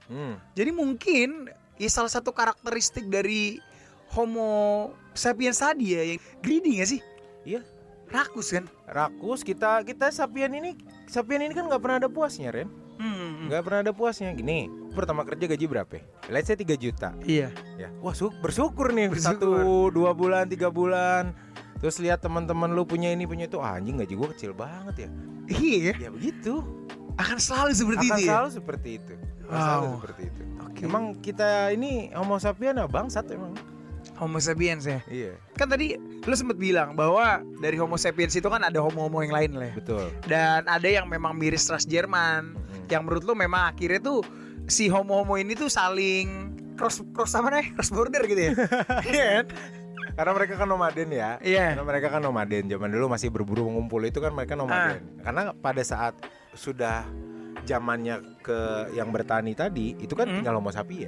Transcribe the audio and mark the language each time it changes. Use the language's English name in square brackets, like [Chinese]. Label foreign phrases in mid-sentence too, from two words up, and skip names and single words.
[Indonesian] Jadi mungkin ya salah satu karakteristik dari Homo sapiens tadi ya, yang greedy gak sih? Iya. Rakus kan? Rakus, kita sapien ini kan nggak pernah ada puasnya, Ren. Nggak pernah ada puasnya. Gini, pertama kerja gaji berapa? [English] Let's say [Indonesian] 3 juta. Iya. Ya. Wah, bersyukur nih. 1, 2 bulan, 3 bulan. Terus lihat teman-teman lu punya ini punya itu, anjing gaji gua kecil banget ya. Iya. Ya begitu. Akan selalu seperti itu. Akan ya? selalu seperti itu. Selalu seperti itu. Okay. Emang kita ini Homo sapiens bangsat emang. Homo sapiens ya. Iya. Kan tadi lu sempat bilang bahwa dari Homo sapiens itu kan ada homo-homo yang lain lah ya. Betul. Dan ada yang memang miris ras Jerman. Yang menurut lu memang akhirnya tuh si homo-homo ini tuh saling cross apa nih? [English] Cross border [Indonesian] gitu ya. Iya kan? Karena mereka kan nomaden ya. Iya. Karena mereka kan nomaden. Zaman dulu masih berburu mengumpul itu kan mereka nomaden. Karena pada saat sudah zamannya ke yang bertani tadi, itu kan tinggal Homo sapiens.